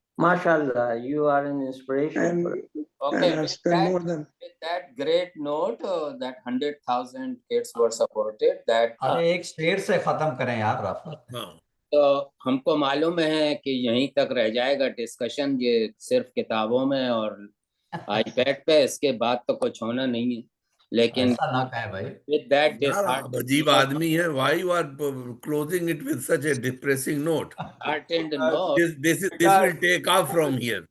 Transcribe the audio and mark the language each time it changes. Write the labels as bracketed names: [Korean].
[English] MashaAllah, you are an inspiration. And, Okay, and I've spent more than. with that great note, that 100,000 kids were supported. That [Hindi] अरे एक शेर से खत्म करें यार राफत। हाँ, तो हमको मालूम है कि यहीं तक रह जाएगा डिस्कशन, ये सिर्फ किताबों में और आईपैड पे, इसके बाद तो कुछ होना नहीं है। लेकिन ऐसा ना कहे भाई। [English] with that [Hindi] यार आप अजीब आदमी है। [English] Why you are closing it with such a depressing note? disheartened note, This will take off from here.